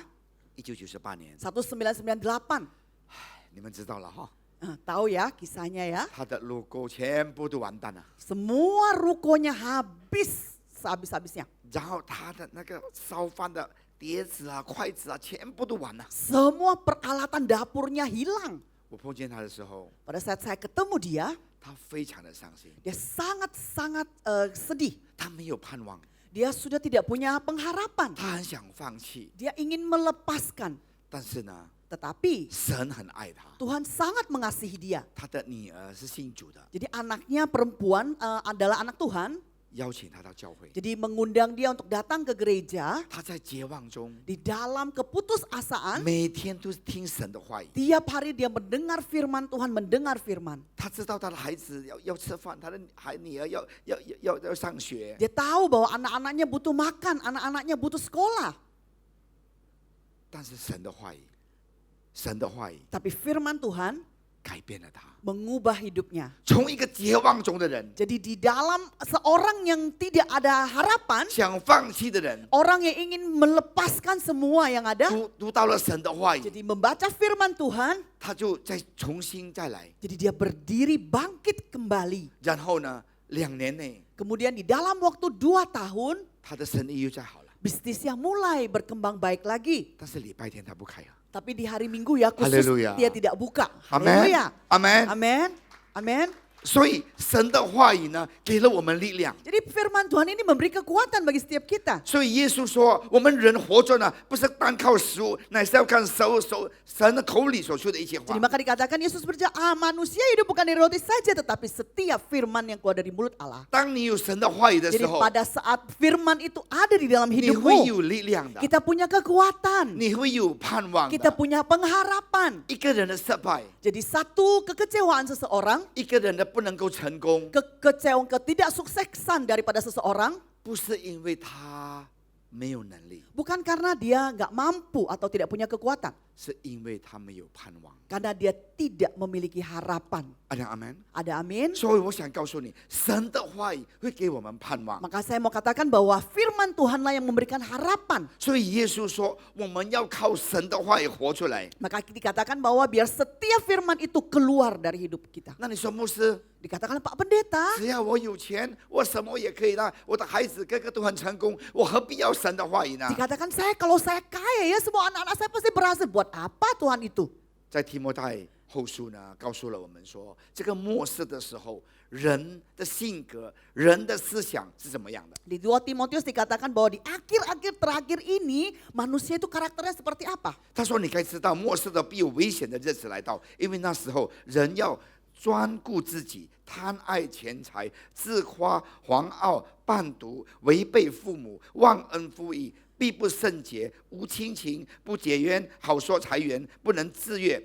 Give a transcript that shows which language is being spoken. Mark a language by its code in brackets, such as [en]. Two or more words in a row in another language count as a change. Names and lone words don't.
[zh] ，1998 年， 1998. 你们知道了哈， [id] Tahu ya kisahnya ya. [zh] 他的 logo 全部都完蛋了， [id] Semua rukonya habis sehabis-habisnya. [zh] 然后他的那个烧饭的碟子啊、筷子啊，全部都完了。 [id] Semua peralatan dapurnya hilang. [zh] 我碰见他的时候， [id] Pada saat saya ketemu dia, [zh] 他非常的伤心， [id] dia sangat-sangat sedih. [zh] 他没有盼望， [id] Dia sudah tidak punya pengharapan. [zh] 他很想放弃， [id] Dia ingin melepaskan. [zh] 但是呢， [id] Tetapi [zh] 神很爱他， [id] Tuhan sangat mengasihi dia. [zh] 他的女儿是信主的， [id] Jadi anaknya perempuan adalah anak Tuhan. [zh] 邀请他到教会。 [id] Jadi mengundang dia untuk datang ke gereja. [zh] 他在绝望中， [id] Di dalam keputusasaan, [zh] 每天都听神的话语。 [id] tiap hari dia mendengar firman Tuhan, mendengar firman. [zh] 他知道他的孩子要吃饭，他的女儿要上学， [id] Dia tahu bahwa anak-anaknya butuh makan, anak-anaknya butuh sekolah. [zh] 但是神的话语 [id] Tapi firman Tuhan [zh] 改变了他， [id] mengubah hidupnya. [zh] 从一个绝望中的人， [id] Jadi di dalam seorang yang tidak ada harapan, [zh] 想放弃的人， [id] orang yang ingin melepaskan semua yang ada, [zh] 读到了神的话语， [id] jadi membaca firman Tuhan, [zh] 他就再重新再来， [id] jadi dia berdiri bangkit kembali. [zh] 然后呢，2年内 [id] Kemudian di dalam waktu 2 tahun, [zh] 他的生意又再好了， [id] bisnisnya mulai berkembang baik lagi. [zh] 但是礼拜天他不开了。 [id] Tapi di hari Minggu ya khusus Haleluya. dia tidak buka. [zh] 阿门 [id] Haleluya. [zh] 阿门。 [id] Amin. Amin. [zh] 所以神的话语呢，给了我们力量。 [id] Jadi firman Tuhan ini memberi kekuatan bagi setiap kita. [zh] 所以耶稣说，我们人活着呢，不是单靠食物，乃是要看神的口里所说的一切话 [id] Jadi。maka dikatakan Yesus berkata, manusia hidup bukan dari roti saja, tetapi setiap firman yang keluar dari mulut Allah. [zh] 当你有神的话语的时 [id] Jadi [zh] 候， [id] pada saat firman itu ada di dalam [zh] 你会 [id] hidupmu, [zh] 有力量的， [id] kita punya kekuatan, [zh] 你会有盼望 [id] kita [zh] 的。 [id] punya pengharapan. [zh] 一个人的失败， [id] Jadi satu kekecewaan seseorang, [zh] 一个人的不能够成功， [id] ketidaksuksesan daripada seseorang, [zh] 不是因为他没有能力， [id] bukan karena dia nggak mampu atau tidak punya kekuatan. [zh] 是因为他没有盼望。 [id] Karena dia tidak memiliki harapan. [zh] 阿门。 [id] Ada amin? [zh] 所以我想告诉你，神的话语会给我们盼望。 [id] Maka saya mau katakan bahwa firman Tuhanlah yang memberikan harapan. [zh] 所以耶稣说，我们要靠神的话语活出来。 [id] Maka dikatakan bahwa biar setiap firman itu keluar dari hidup kita. [zh] 那你说牧师， [id] Dikatakan Pak Pendeta, [zh] 只要我有钱，我什么也可以啦。我的孩子个个都很成功，我何必要神的话语呢？ [id] dikatakan kalau saya kaya ya semua anak-anak saya pasti berhasil. Buat apa Tuhan itu? [zh] 在提摩太后书呢，告诉了我们说，这个末世的时候，人的性格、人的思想是怎么样的？ [id] Di 2 Timotius dikatakan bahwa di akhir-akhir terakhir ini manusia itu karakternya seperti apa? [zh] 他说：“你该知道，末世的必有危险的日子来到，因为那时候人要专顾自己，贪爱钱财，自夸、狂傲、伴毒，违背父母，忘恩负义，必不圣洁，无亲情，不解冤，好说财源，不能自悦。”